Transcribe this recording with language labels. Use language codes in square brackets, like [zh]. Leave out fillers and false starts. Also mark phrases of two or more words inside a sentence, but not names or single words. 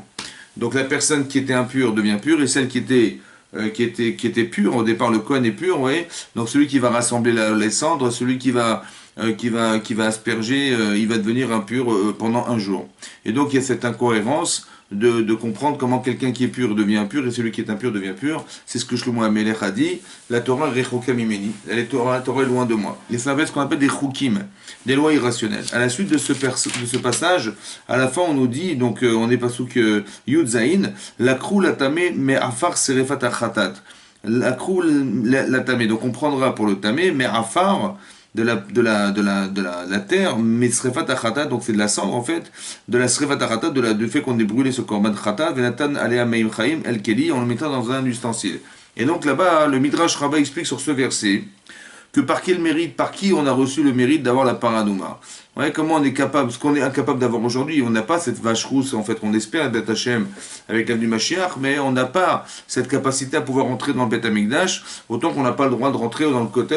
[fr] Donc la personne qui était impure devient pure, et celle qui était pure, au départ le Kohen est pur, oui. Donc celui qui va rassembler les cendres, celui qui va asperger, il va devenir impur pendant un jour. Et donc il y a cette incohérence de comprendre comment quelqu'un qui est pur devient impur et celui qui est impur devient pur. C'est ce que Shlomo HaMelech a dit, la Torah [he] רחוקה ממני, [fr] la Torah est loin de moi. Et ça va être ce qu'on appelle des chukim, des lois irrationnelles. À la suite de ce passage, à la fin on nous dit, donc on est [he] פסוק י"ז, ולקחו לטמא מעפר שרפת החטאת. ולקחו לטמא, [fr] donc on prendra pour le tamé, mais afar de la terre, mais [he] שרפת החטאת, [fr] donc c'est de la cendre en fait, de la [he] שרפת החטאת, [fr] du fait qu'on ait brûlé ce [he] קרבן חטאת, ונתן עליו מים חיים אל כלי, [fr] en le mettant dans un ustensile. Et donc là-bas, le Midrash Rabbah explique sur ce verset que par quel mérite, par qui on a reçu le mérite d'avoir la paradouma. Ouais, comment on est capable, ce qu'on est incapable d'avoir aujourd'hui, on n'a pas cette vache rousse en fait qu'on espère d'être Hachem avec l'avenue Mashiach, mais on n'a pas cette capacité à pouvoir rentrer dans le Beth Amikdash, autant qu'on n'a pas le droit de rentrer dans le Kotel.